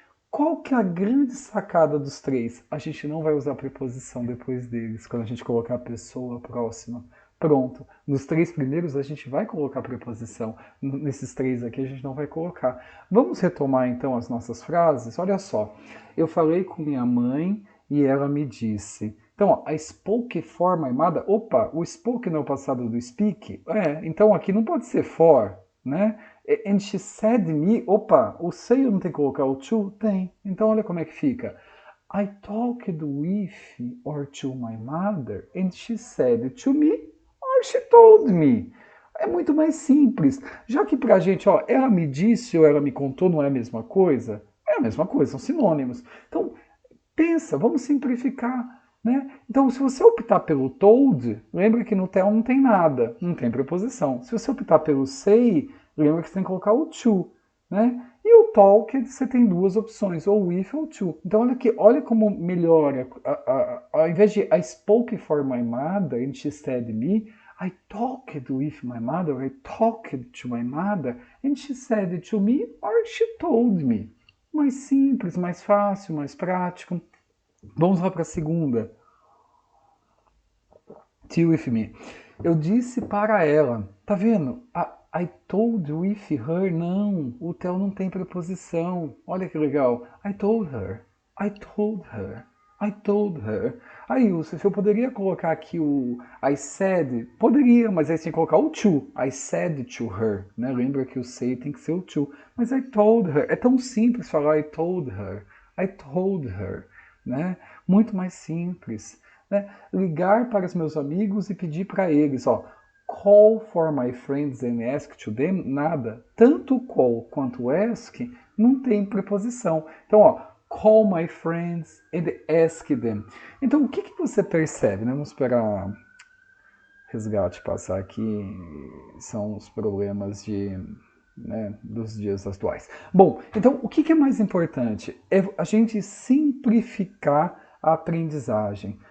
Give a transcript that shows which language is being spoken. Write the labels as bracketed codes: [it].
[pt] Qual que é a grande sacada dos três? A gente não vai usar preposição depois deles, quando a gente colocar a pessoa próxima. Pronto. Nos três primeiros a gente vai colocar preposição. Nesses três aqui a gente não vai colocar. Vamos retomar então as nossas frases? Olha só. Eu falei com minha mãe e ela me disse. Então, ó, [en] I spoke for my mother. [pt] Opa, o spoke não é o passado do speak? Então aqui não pode ser for, né? [en] And she said me, [pt] opa, o say não tem que colocar o to? Tem. Então olha como é que fica. [en] I talked with or to my mother and she said to me or she told me. [pt] É muito mais simples. Já que pra gente, ó, ela me disse ou ela me contou não é a mesma coisa? É a mesma coisa, são sinônimos. Então, pensa, vamos simplificar. Né? Então, se você optar pelo told, lembra que no tell não tem nada, não tem preposição. Se você optar pelo say, lembra que você tem que colocar o to. Né? E o talk, você tem duas opções, ou with ou to. Então, olha aqui, olha como melhora. Ao invés de [en] I spoke for my mother and she said me, I talked with my mother, I talked to my mother and she said to me or she told me. [pt] Mais simples, mais fácil, mais prático. Vamos lá para a segunda. [en] Till with me. [pt] Eu disse para ela. Tá vendo? [en] I told with her. [pt] Não. O tell não tem preposição. Olha que legal. [en] I told her. I told her. I told her. [pt] Aí, Yusuf, eu poderia colocar aqui o I said? Poderia, mas aí você tem que colocar o to. [en] I said to her. [pt] Né? Lembra que o say tem que ser o to. [en] Mas I told her. [pt] É tão simples falar [en] I told her. I told her, [pt] né? Muito mais simples, né? Ligar para os meus amigos e pedir para eles, ó, [en] call for my friends and ask to them, [pt] nada. Tanto call quanto ask não tem preposição. Então, ó, [en] call my friends and ask them. [pt] Então, o que, que você percebe, né? Vamos esperar resgate passar aqui, são os problemas dos dias atuais. Bom, então o que é mais importante? É a gente simplificar a aprendizagem.